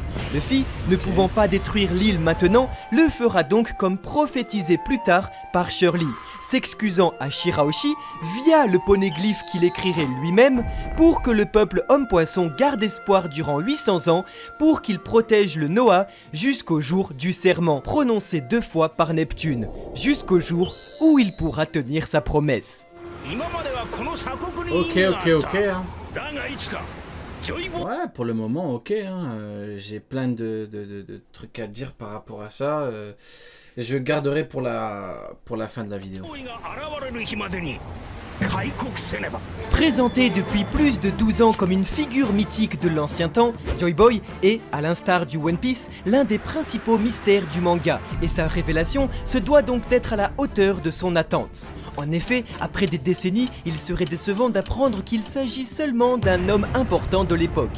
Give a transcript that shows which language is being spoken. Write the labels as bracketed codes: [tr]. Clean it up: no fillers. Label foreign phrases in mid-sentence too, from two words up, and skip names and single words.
[fr] Luffy, ne pouvant pas détruire l'île maintenant, le fera donc comme prophétisé plus tard par Shirley, s'excusant à Shirahoshi via le poneglyphe qu'il écrirait lui-même pour que le peuple homme-poisson garde espoir durant 800 ans pour qu'il protège le Noah jusqu'au jour du serment prononcé 2 fois par Neptune, jusqu'au jour où il pourra tenir sa promesse. [ja] 今まではこの鎖国に意 [fr] Ok, [ja] 味があった [fr] ok, ok, hein. [ja] だがいつかジョイボ [fr] Ouais, pour le moment, ok, hein. J'ai plein de trucs à dire par rapport à ça. Je garderai pour la fin de la vidéo. [ja] ーイが現れる日までに開国せねば [fr] Présenté depuis plus de 12 ans comme une figure mythique de l'ancien temps, Joy Boy est, à l'instar du One Piece, l'un des principaux mystères du manga, et sa révélation se doit donc d'être à la hauteur de son attente. En effet, après des décennies, il serait décevant d'apprendre qu'il s'agit seulement d'un homme important de l'époque.